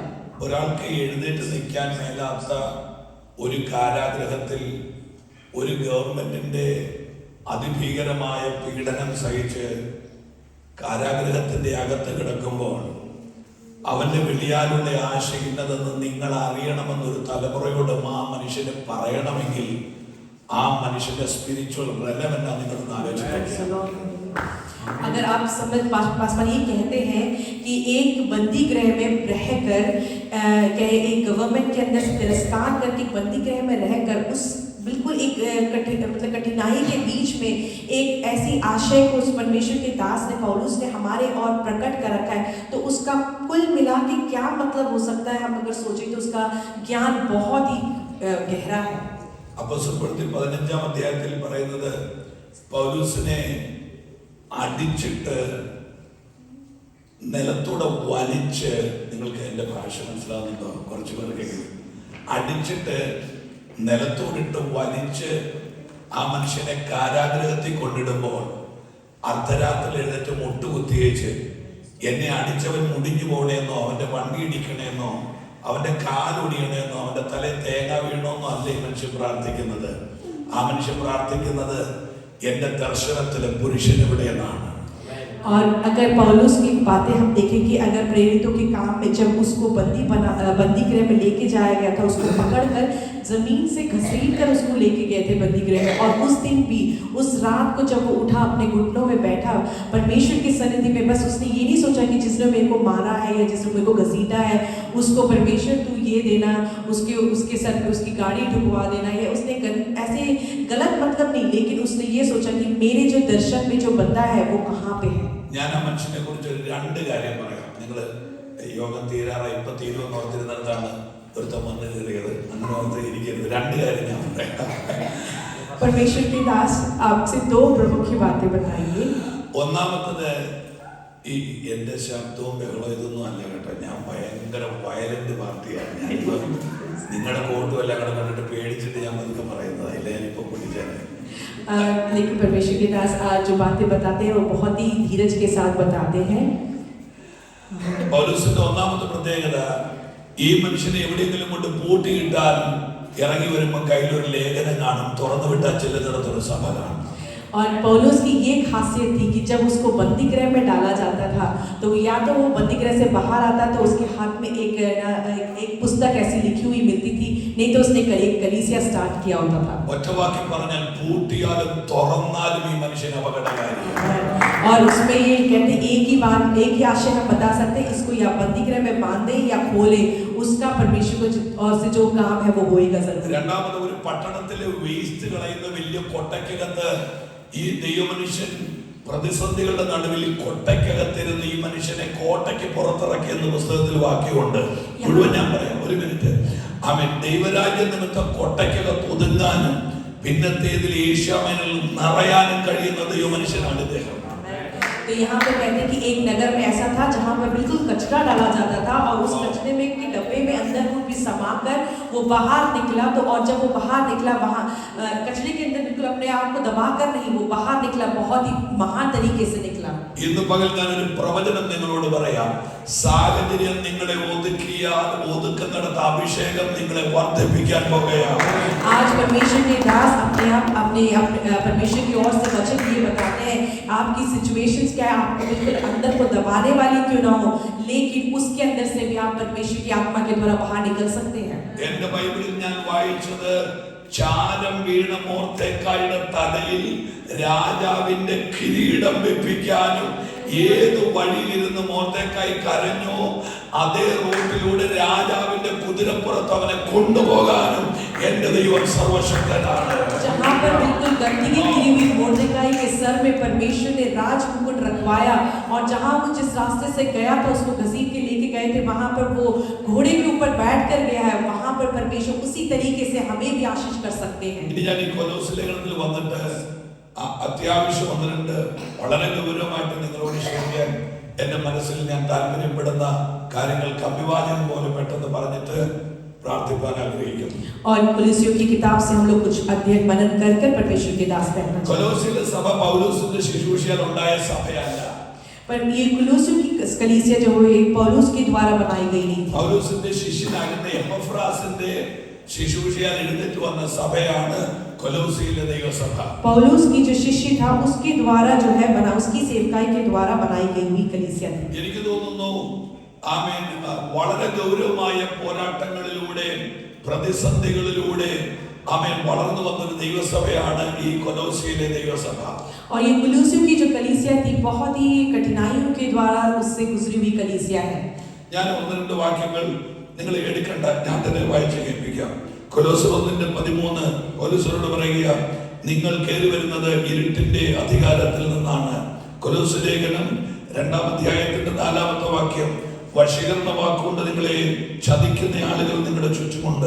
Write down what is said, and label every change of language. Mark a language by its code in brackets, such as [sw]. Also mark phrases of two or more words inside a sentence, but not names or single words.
[ml] ഒരാൾക്ക് എഴുന്നേറ്റ് നിൽക്കാൻ മേലാത്ത ഒരു കാരാഗ്രഹത്തിൽ ഒരു ഗവൺമെന്റിന്റെ അതിഭീകരമായ പീഡനം സഹിച്ച് കാരാഗ്രഹത്തിന്റെ അകത്ത് കിടക്കുമ്പോൾ അവന്റെ വെളിയാലുള്ള ആശ ഇന്നതെന്ന് നിങ്ങൾ അറിയണമെന്നൊരു തലമുറയോട് ആ മനുഷ്യന് പറയണമെങ്കിൽ ആ മനുഷ്യന്റെ [en] spiritual relevant [ml] നിങ്ങൾ ആലോചിക്കുക. [hi] अगर आप समझ पासवान ये कहते हैं कि एक बंदी गृह में रहकर एक गवर्नमेंट के अंदर तिरस्कार करके बंदी गृह में रहकर उस बिल्कुल एक कठिनाई के बीच में एक ऐसी आशय को उस परमेश्वर के दास ने पौलुस ने हमारे और प्रकट कर रखा है तो उसका कुल मिला के क्या मतलब हो सकता है हम अगर सोचें तो उसका ज्ञान बहुत ही गहरा है. [ml] അപ്പോസ്തലപ്രവൃത്തി 15-ാം അധ്യായത്തിൽ പറയുന്നത് പൗലൂസിനെ അടിച്ചിട്ട് നിലത്തൂടെ വലിച്ച്, നിങ്ങൾക്ക് എൻ്റെ ഭാഷ മനസ്സിലാവുന്നുണ്ടോ? കുറച്ച് പേർക്ക് അടിച്ചിട്ട് നിലത്തോടിട്ട് വലിച്ച് ആ മനുഷ്യനെ കാരാഗ്രഹത്തിൽ കൊണ്ടിടുമ്പോൾ അർദ്ധരാത്രി എഴുന്നേറ്റ് മുട്ടുകുത്തിയേച്ച് എന്നെ അടിച്ചവൻ മുടിഞ്ഞു പോകണേന്നോ അവന്റെ വണ്ടി ഇടിക്കണേന്നോ അവന്റെ കാലൊടിയണേന്നോ അവന്റെ തലയിൽ തേങ്ങ വീണോന്നോ അല്ല ഈ മനുഷ്യൻ പ്രാർത്ഥിക്കുന്നത്. ആ മനുഷ്യൻ പ്രാർത്ഥിക്കുന്നത് എന്റെ ദർശനത്തിലെ പുരുഷൻ എവിടെയെന്നാണ്. [hi] और अगर पौलुस की बातें हम देखें कि अगर प्रेरितों के काम में जब उसको बंदी गृह में लेके जाया गया था उसको पकड़कर जमीन से घसीट कर उसको लेके गए थे बंदी गृह में. और उस दिन भी उस रात को जब वो उठा अपने घुटनों में बैठा परमेश्वर की सन्निधि में, बस उसने ये नहीं सोचा कि जिसने मेरे को मारा है या जिसने मेरे को घसीटा है उसको परमेश्वर तू ये देना, उसके सर पे उसकी गाड़ी ढुकवा देना, या उसने ऐसे गलत मतलब नहीं, लेकिन उसने ये सोचा कि मेरे जो दर्शन में जो बंदा है वो कहाँ पे है. [ml] ഞാൻ ആ മനുഷ്യനെ കുറിച്ച് 2 കാര്യം പറയാം. നിങ്ങൾ യോഗം തീരാറായി ഇപ്പൊ തീരുമെന്ന് ഓർത്തിരുന്നിടത്താണ് ഒരുത്തം വന്ന് കയറിയത്. അങ്ങനെ ഓർത്ത് ഇരിക്കരുത്. രണ്ട് കാര്യം ഞാൻ പറയാം. [hi] परमेश्वर के दास आपसे दो प्रमुख बातें बताएंगे. [ml] ഒന്നാമത്തത്, ഈ എന്റെ ശബ്ദവും ബഹളവും ഇതൊന്നും അല്ല കേട്ടോ. ഞാൻ ഭയങ്കര [en] violent party-aanu. [ml] ഞാനിപ്പോ നിങ്ങളുടെ കോട്ടും എല്ലാം കൂടെ കണ്ടിട്ട് പേടിച്ചിട്ട് ഞാൻ പതുക്കെ പറയുന്നത്. ഇല്ല, ഞാനിപ്പോ പൊട്ടിച്ചാണ്. [hi] लेकिन परमेश्वर के दास जो बातें बताते हैं वो बहुत ही धीरज के साथ बताते हैं. [ml] പൗലോസിന്റെ ഒന്നാമത്തെ പ്രത്യേകത, ഈ മനുഷ്യനെ എവിടെയെങ്കിലും കൊണ്ട് പൂട്ടിയിട്ടാൽ ഇറങ്ങി വരുമ്പോൾ കയ്യിലൊരു ലേഖനം കാണും, തുറന്നു വിട്ടാൽ ചെല്ലുന്നിടത്തൊരു സഭ കാണും. [hi] और पौलुस की ये खासियत थी कि जब उसको बंदी गृह में डाला जाता था तो या तो वो बंदी गृह से बाहर आता तो उसके हाथ में एक पुस्तक ऐसी लिखी हुई मिलती थी, नहीं तो उसने एक कलीसिया स्टार्ट किया होता था. [ml] ഒറ്റവാക്കി പറഞ്ഞാൽ പൂട്ടിയാലും തുറന്നാലും ഈ മനുഷ്യൻ അപകടകാരിയാണ്. [hi] और उसमें ये कहते एक ही बात, एक ही आशय हम बता सकते हैं, इसको या बंदी गृह में बांधे या खोले, उसका परमेश्वर को और से जो काम है वो होएगा जरूर. [ml] രണ്ടാമത്, ഒരു പട്ടണത്തിലെ വേസ്റ്റ് കളയുന്ന വലിയ കൊട്ടയ്ക്കകത്ത് ഈ ദൈവമനുഷ്യൻ പ്രതിസന്ധികളുടെ നടുവിൽ കൊട്ടയ്ക്കകത്തിരുന്ന് ഈ മനുഷ്യനെ കോട്ടയ്ക്ക് പുറത്തിറക്കി എന്ന പുസ്തകത്തിൽ വാക്യമുണ്ട്. മുഴുവൻ ഞാൻ പറയാം, ഒരു മിനിറ്റ്. അവൻ ദൈവരാജ്യ നിമിത്തം കൊട്ടയ്ക്കകത്ത് ഒതുങ്ങാനും പിന്നത്തേതിൽ ഏഷ്യാമേനിൽ നിറയാനും കഴിയുന്ന ദൈവമനുഷ്യനാണ് ഇദ്ദേഹം. [hi] तो यहाँ पर कहते हैं कि एक नगर में ऐसा था जहाँ पर बिल्कुल कचरा डाला जाता था और उस कचरे में के डब्बे में अंदर वो भी समाकर वो बाहर निकला. तो और जब वो बाहर निकला, वहाँ कचरे के अंदर बिल्कुल अपने आप को दबाकर नहीं, वो बाहर निकला, बहुत ही महान तरीके से निकला. [ml] ഇന്ന് പകൽ ഞാനൊരു പ്രവചനം നിങ്ങളോട് പറയാം. സാഹചര്യം നിങ്ങളെ ഒതുക്കിയാൽ ഒതുക്കുന്നിടത്ത് അഭിഷേകം നിങ്ങളെ വർദ്ധിപ്പിക്കാൻ പോകുകയാണ്. [hi] आज परमेश्वर के दास अपने परमेश्वर की ओर से वचन ये बताते हैं, आपकी सिचुएशंस क्या है, आपको बिल्कुल अंदर को दबाने वाली क्यों ना हो, लेकिन उसके अंदर से भी आप परमेश्वर की आत्मा के द्वारा बाहर निकल सकते हैं. [ml] എന്റെ ബൈബിളിൽ ഞാൻ വായിച്ചത്, ചാരം വീണ മോർദെഖായിയുടെ തലയിൽ രാജാവിന്റെ കിരീടം വെപ്പിക്കാനും ഏത് വഴിയിലിരുന്ന് മോർദെഖായി കരഞ്ഞോ അതേ റൂട്ടിലൂടെ രാജാവിന്റെ കുതിരപ്പുറത്ത് അവനെ കൊണ്ടുപോകാനും എന്റെ ദൈവം സർവശക്തനാണ്. [hi] जहाँ पर बिल्कुल गंदगी गिरी हुई मोर्देखाई के सर में परमेश्वर ने राज मुकुट रखवाया और जहाँ वो जिस रास्ते से गया था उसको घसीट के लेके गए थे, वहाँ पर वो घोड़े के ऊपर बैठ कर गया है. वहाँ पर परमेश्वर उसी तरीके से हमें भी आशीष कर सकते हैं. [ml] ഇനി ഞാൻ ഈ കൊലോസ്യ ലേഖനത്തിൽ വന്നിട്ട് അത്യാവശ്യം ഒന്ന് രണ്ട് വളരെ ഗൗരവമായിട്ട് നിങ്ങളോട് ക്ഷണിക്കാൻ എന്റെ മനസ്സിൽ ഞാൻ താല്പര്യപ്പെടുന്ന കാര്യങ്ങൾക്ക് അഭിവാദ്യം പോലെ പെട്ടെന്ന് പറഞ്ഞിട്ട് പ്രാർത്ഥിക്കാൻ ആഗ്രഹിക്കുന്നു. [hi] और कुलुस्सियों की किताब से हम लोग कुछ अध्ययन मनन कर परमेश्वर के दास कहना. [ml] കൊലോസ്യയിലെ സഭ പൗലോസിന്റെ ശുശ്രൂഷയാൽ ഉണ്ടായ സഭയല്ല. [hi] पर ये कुलुस्सियों की कलीसिया जो है पौलुस के द्वारा बनाई गई नहीं थी. [ml] പൗലോസിന്റെ ശിഷ്യനായിരുന്ന എപ്പഫ്രാസിന്റെ ശുശ്രൂഷയാൽ എഴുന്നേറ്റ് വന്ന സഭയാണ് കൊലോസിയിലെ ദൈവസഭ. [hi] पौलुस की जो शिष्य था उसके द्वारा जो है बना, उसकी सेवकाई के द्वारा बनाई गई हुई कलीसिया थी. [ml] എനിക്ക് തോന്നുന്നു ആമേൻ, വളരെ ഗൗരവമായ പോരാട്ടങ്ങളിലൂടെ പ്രതിസന്ധികളിലൂടെ ആമേൻ വളർന്നു വന്നൊരു ദൈവസഭയാണ് ഈ കൊലോസിയിലെ ദൈവസഭ. [hi] और ये कुलुस्सियों की जो कलीसिया थी बहुत ही कठिनाइयों के द्वारा उससे गुजरी हुई कलीसिया है. [ml] ഞാൻ ഒന്ന് രണ്ട് വാക്യങ്ങൾ നിങ്ങൾ എടുക്കണ്ട, ഞാൻ തന്നെ വായിച്ച് കേൾപ്പിക്കാം. കൊലോസ്യർ 1:13 പൗലോസിനോട് പറയുക, നിങ്ങൾ കയറി വരുന്നത് ഇരുട്ടിന്റെ അധികാരത്തിൽ നിന്നാണ്. കൊലോസ്യ ലേഖനം 2-ാം അധ്യായത്തിന്റെ 4-ാമത്തെ വാക്യം, വശീകരണ വാക്കുകൊണ്ട് നിങ്ങളെ ചതിക്കുന്ന ആളുകൾ നിങ്ങളുടെ ചുറ്റുമുണ്ട്.